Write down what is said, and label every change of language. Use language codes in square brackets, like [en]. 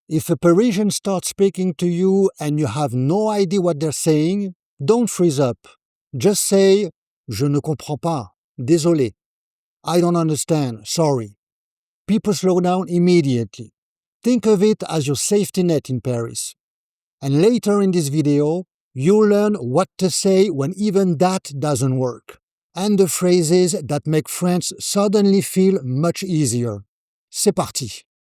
[en] If a Parisian starts speaking to you and you have no idea what they're saying, don't freeze up. Just say, [fr] Je ne comprends pas. Désolé. [en] I don't understand. Sorry. People slow down immediately. Think of it as your safety net in Paris. And later in this video, you'll learn what to say when even that doesn't work, and the phrases that make France suddenly feel much easier. [fr] C'est parti!